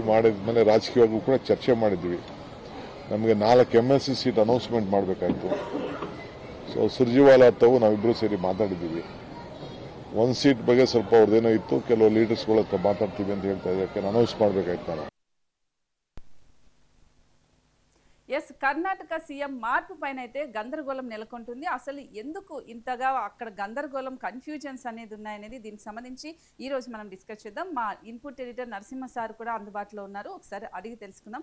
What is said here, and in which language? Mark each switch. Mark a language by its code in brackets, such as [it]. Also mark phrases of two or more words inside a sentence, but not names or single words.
[kn] ಮಾಡಿದ್ಮೇಲೆ ರಾಜಕೀಯವಾಗೂ ಕೂಡ ಚರ್ಚೆ ಮಾಡಿದ್ದೀವಿ. ನಮಗೆ 4 MLC [en] seat announcement [kn] ಮಾಡಬೇಕಾಯ್ತು. ಸೊ ಸುರ್ಜಿವಾಲ ತಾವು ನಾವಿಬ್ಬರು ಸೇರಿ ಮಾತಾಡಿದ್ದೀವಿ. 1 ಸೀಟ್ ಬಗ್ಗೆ ಸ್ವಲ್ಪ ಅವ್ರದ್ದೇನೋ ಇತ್ತು, ಕೆಲವು ಲೀಡರ್ಸ್ಗಳ ಹತ್ರ ಮಾತಾಡ್ತೀವಿ ಅಂತ ಹೇಳ್ತಾ ಇದ್ದಕ್ಕೆ ಅನೌನ್ಸ್ ಮಾಡಬೇಕಾಯ್ತು ನಾನು. [te] ఎస్, కర్ణాటక సీఎం మార్పు పైన అయితే గందరగోళం నెలకొంటుంది. అసలు ఎందుకు ఇంతగా అక్కడ గందరగోళం, కన్ఫ్యూజన్స్ అనేది ఉన్నాయనేది దీనికి సంబంధించి ఈ రోజు మనం డిస్కస్ చేద్దాం. మా ఇన్పుట్ ఎడిటర్ నరసింహ సార్ కూడా అందుబాటులో ఉన్నారు, ఒకసారి అడిగి తెలుసుకుందాం.